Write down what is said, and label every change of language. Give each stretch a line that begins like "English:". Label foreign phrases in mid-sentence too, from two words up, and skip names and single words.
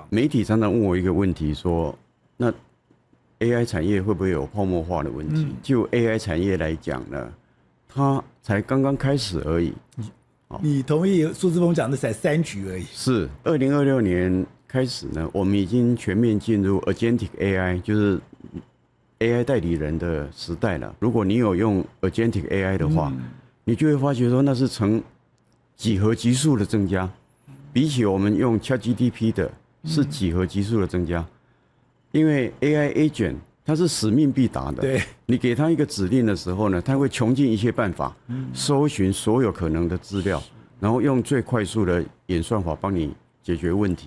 Chinese: 媒體常常問我一個問題說，那 AI 產業會不會有泡沫化的問題？就 AI 產業來講呢，它才剛剛開始而已。你同意蘇姿豐講的才3局而已？是 2026年開始呢，我們已經全面進入
English: Agentic AI，
Chinese: 就是 AI 代理人的時代了。如果你有用
English: Agentic AI
Chinese: 的話，你就会發覺說那是成幾何級數的增加，比起我們用 ChatGPT 的是幾何級數的增加。因為
English: AI agent
Chinese: 它是使命必達的，對，你給它一個指令的時候呢，它會窮盡一切辦法，搜尋所有可能的資料，然後用最快速的演算法幫你解決問題，